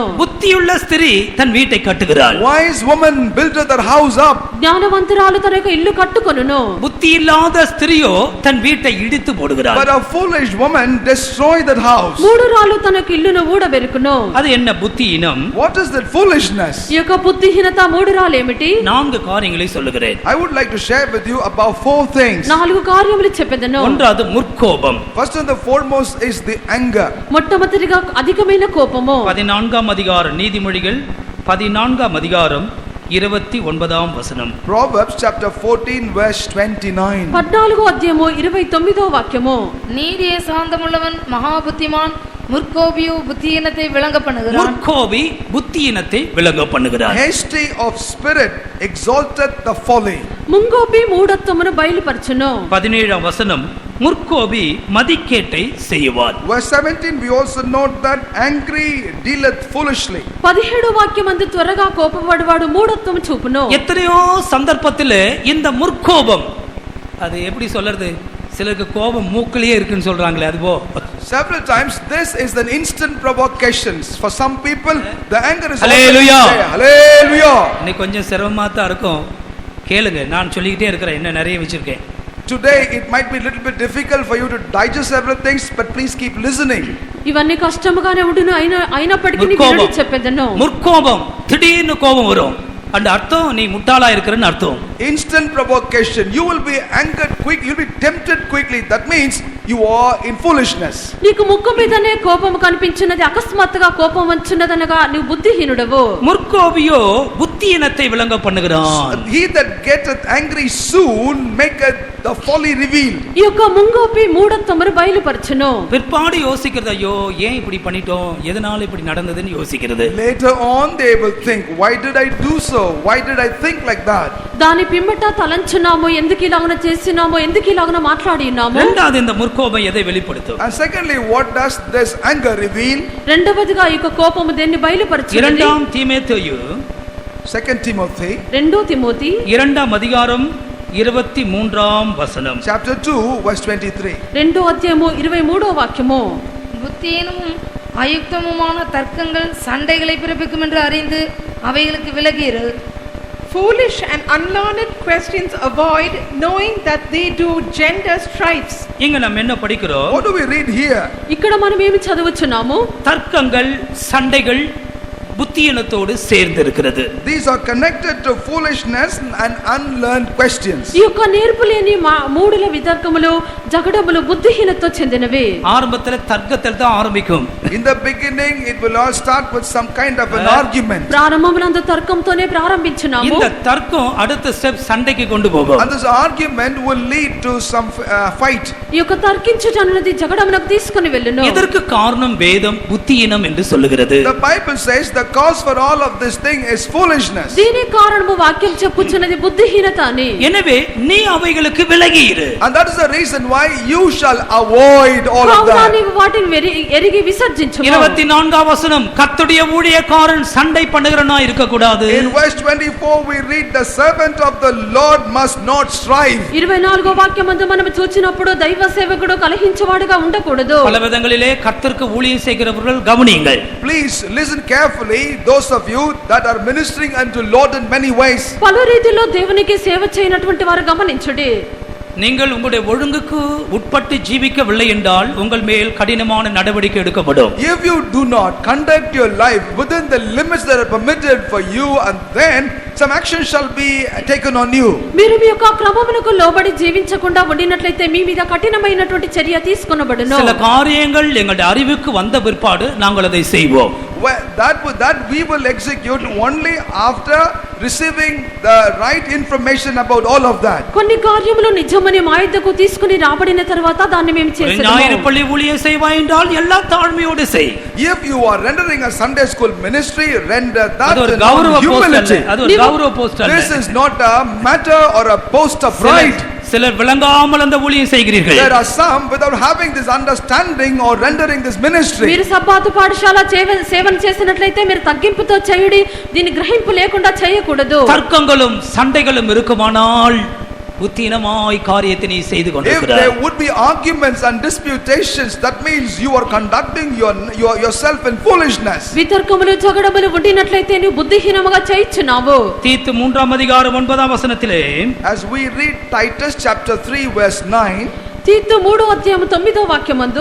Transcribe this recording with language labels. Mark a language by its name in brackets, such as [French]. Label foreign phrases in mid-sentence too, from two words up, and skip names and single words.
[Tamil] புத்தியுள்ள ஸ்திரீ தன் வீட்டை கட்டுகிறாள். [English] Wise woman built that house up. [Telugu] జ్ఞానవంతురాలు తన యొక్క ఇల్లు కట్టుకొనును. [Tamil] புத்தி இல்லாத ஸ்திரியோ தன் வீட்டை இடித்து போடுகிறாள். [English] But a foolish woman destroyed that house. [Telugu] మూఢురాలు తన యొక్క ఇల్లును ఊడబెరుకును. [Tamil] அது என்ன புத்தியினம்? [English] What is that foolishness? [Telugu] ఈ యొక్క బుద్ధిహీనత మూఢురాలు ఏమిటి? [Tamil] 4 காரியங்களை சொல்லுகிறேன். [English] I would like to share with you about 4 things. [Telugu] 4 కార్యములు చెప్పెదను. [Tamil] ஒன்றாவது முற்கோபம். [English] First and the foremost is the anger. [Telugu] మొట్టమొదటిగా అధికమైన కోపము. [Tamil] 14ஆம் அதிகாரம் நீதிமொழிகள் 14ஆம் அதிகாரம் 29ஆம் வசனம். [English] Proverbs chapter 14 verse 29. [Telugu] 14వ అధ్యాయము 29వ వాక్యము. [Tamil] நீடிய சாந்தமுள்ளவன் மகா புத்திமான், முற்கோபியோ புத்தியினத்தை விளங்க பண்ணுகிறான். முற்கோபி புத்தியினத்தை விளங்க பண்ணுகிறான். [English] Hasty of spirit exalteth the folly. [Telugu] ముంగోపి మూఢత్వమును బయలుపరచును. [Tamil] 17ஆம் வசனம், முற்கோபி மதிக்கேட்டை செய்வான். [English] Verse 17 we also note that angry dealeth foolishly. [Telugu] 17వ వాక్యమందు త్వరగా కోపపడువాడు మూఢత్వము చూపును. [Tamil] எத்தனையோ சந்தர்ப்பத்தில் இந்த முற்கோபம், அது எப்படி சொல்றது, சிலருக்கு கோபம் மூக்கிலேயே இருக்குன்னு சொல்றாங்களே அதுபோ. [English] Several times this is an instant provocations. For some people the anger is Hallelujah. Hallelujah. [Tamil] இன்னைக்கு கொஞ்சம் சிரமமா தான் இருக்கும், கேளுங்க, நான் சொல்லிக்கிட்டே இருக்கிறேன், இன்னும் நிறைய வச்சிருக்கேன். [English] Today it might be a little bit difficult for you to digest several things, but please keep listening. [Telugu] ఇవన్నీ కష్టముగానే ఉండును, అయినప్పటికీ నీ వినుడి చెప్పేదను. [Tamil] முற்கோபம், திடீர்னு கோபம் வரும், அந்த அர்த்தம் நீ முட்டாளா இருக்கிறன்னு அர்த்தம். [English] Instant provocation, you will be angered quick, you will be tempted quickly, that means you are in foolishness. [Telugu] నీకు ముక్కు మీదనే కోపం కనిపించినది, అకస్మాత్తుగా కోపం వచ్చున్నదనగా నీవు బుద్ధిహీనుడవు. [Tamil] முற்கோபியோ புத்தியினத்தை விளங்க பண்ணுகிறான். [English] He that getteth angry soon maketh the folly revealed. [Telugu] ఈ యొక్క ముంగోపి మూఢత్వమును బయలుపరచును. [Tamil] பிற்பாடு யோசிக்கிறது, ஐயோ ஏன் இப்படி பண்ணிட்டோம், எதனால இப்படி நடந்ததுன்னு யோசிக்கிறது. [English] Later on they will think, why did I do so, why did I think like that? [Telugu] దాని పిమ్మట తలంచున్నాము, ఎందుకు ఇలాగన చేసినాము, ఎందుకు ఇలాగన మాట్లాడినాము. [Tamil] இரண்டாவது இந்த முற்கோபம் எதை வெளிப்படுத்தும்? [English] And secondly, what does this anger reveal? [Telugu] రెండవదిగా ఈ యొక్క కోపము దేన్ని బయలుపరచును? [Tamil] இரண்டாம் தீமோத்தேயு [English] 2 Timothy [Telugu] 2 తిమోతి [Tamil] 2ஆம் அதிகாரம் 23ஆம் வசனம். [English] chapter 2 verse 23. [Telugu] 2వ అధ్యాయము 23వ వాక్యము. [Tamil] புத்தியீனமும் அயுக்தமுமான தர்க்கங்கள் சண்டைகளை பிறப்பிக்கும் என்று அறிந்து அவைகளுக்கு விலகியிரு. [English] Foolish and unlearned questions avoid, knowing that they do gender strifes. [Tamil] இங்க நம்ம என்ன படிக்கிறோம்? [English] What do we read here? [Telugu] ఇక్కడ మనం ఏమి చదువుచున్నాము? [Tamil] தர்க்கங்கள், சண்டைகள் புத்தியினத்தோடு சேர்ந்து இருக்கிறது. [English] These are connected to foolishness and unlearned questions. [Telugu] ఈ యొక్క నేర్పు లేని మూడుల వితర్కములు, జగడములు బుద్ధిహీనతతో చెందినవి. [Tamil] ஆரம்பத்துல தர்க்கத்தில் தான் ஆரம்பிக்கும். [English] In the beginning it will all start with some kind of an argument. [Telugu] ప్రారంభమునందు తర్కంతోనే ప్రారంభించున్నాము. [Tamil] இந்த தர்க்கம் அடுத்த ஸ்டெப் சண்டைக்கு கொண்டு போகும். [English] And this argument will lead to some fight. [Telugu] ఈ యొక్క తర్కించుట అన్నది జగడమునకు తీసుకొని వెళ్ళును. [Tamil] இதற்கு காரணம் வேதம் புத்தியினம் என்று சொல்லுகிறது. [English] The Bible says the cause for all of this thing is foolishness. [Telugu] దీని కారణము వాక్యం చెప్పుచున్నది బుద్ధిహీనత అని. [Tamil] எனவே நீ అவைகளுக்கு விலகி இரு. [English] And that is the reason why you shall avoid all of that. [Telugu] నీవు వాటిని ఎరిగి విసర్జించుము. [Tamil] 24ஆம் வசனம், கர்த்தருடைய ஊழியக்காரன் சண்டை பண்ணுகிறவனா இருக்க கூடாது. [English] In verse 24 we read the servant of the Lord must not strive. [Telugu] 24వ వాక్యమందు మనం చూచినప్పుడు దైవ సేవకుడు కలహించువాడుగా ఉండకూడదు. [Tamil] பல விதங்களிலே கர்த்தருக்கு ஊழியம் செய்கிறவர்கள் கவனியுங்கள். [English] Please listen carefully, those of you that are ministering unto Lord in many ways. [Telugu] పలు రీతిలో దేవునికి సేవ చేయనటువంటి వారు గమనించుడి. [Tamil] நீங்கள் உங்களுடைய ஒழுங்குக்கு உட்பட்டு ஜீவிக்கவில்லை என்றால் உங்கள் மேல் கடினமான நடவடிக்கை எடுக்கப்படும். [English] If you do not conduct your life within the limits that are permitted for you, and then some action shall be taken on you. [Telugu] మీరు మీ యొక్క క్రమమునకు లోబడి జీవించకుండా ఉండినట్లయితే మీ మీద కఠినమైనటువంటి చర్య తీసుకొనబడును. [Tamil] சில காரியங்கள் எங்களுடைய அறிவுக்கு வந்த பிற்பாடு நாங்கள் அதை செய்வோம். [English] That we will execute only after receiving the right information about all of that. [Telugu] కొన్ని కార్యములు నిజమని మా యొద్దకు తీసుకుని రాబడిన తర్వాత దాన్ని మేము చేసేదము. [Tamil] ஞாயிறு பள்ளி ஊழியம் செய்வாய் என்றால் எல்லா தாழ்மையோடு செய். [English] If you are rendering a Sunday school ministry, render that [Tamil] அது ஒரு [English] in [Tamil] கௌரவ போஸ்ட் [English] humility. [Tamil] அல்ல, அது ஒரு கௌரவ போஸ்ட் அல்ல. [English] This is not a matter or a post of pride. [Tamil] சிலர் விளங்காமல் அந்த ஊழியம் செய்கிறீர்கள். [English] There are some without having this understanding or rendering this ministry. [Telugu] మీరు సబ్బాతు పాఠశాల సేవన చేసినట్లయితే మీరు తగ్గింపుతో చేయుడి, దీని గ్రహింపు లేకుండా చేయకూడదు. [Tamil] தர்க்கங்களும் சண்டைகளும் இருக்குமானால் புத்தினமாய் காரியத்தை நீ செய்து [English] If [Tamil] கொண்டிருக்கிறாய். [English] there would be arguments and disputations, that means you are conducting yourself in foolishness. [Telugu] వితర్కములు జగడములు ఉండినట్లయితే నువ్వు బుద్ధిహీనముగా చేయుచున్నావు. [Tamil] தீத்து 3ஆம் அதிகாரம் 9ஆம் வசனத்திலே, [English] As we read Titus chapter 3 verse 9, [Telugu] తీతు 3వ అధ్యాయము 9వ వాక్యమందు